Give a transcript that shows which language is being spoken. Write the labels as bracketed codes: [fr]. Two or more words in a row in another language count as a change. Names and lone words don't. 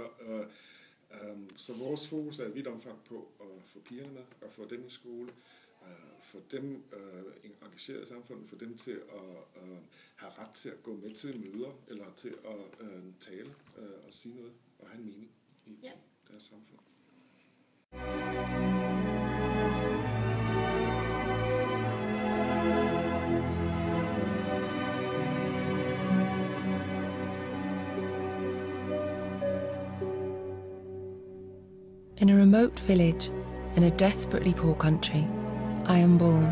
[da] Så vores fokus er i vidt omfang på at få pigerne med, og få dem i skole, få dem engageret i samfundet, få dem til at have ret til at gå med til møder, eller til at tale og sige noget, og have en mening i deres samfund. [en] In a remote village, in a desperately poor country, I am born.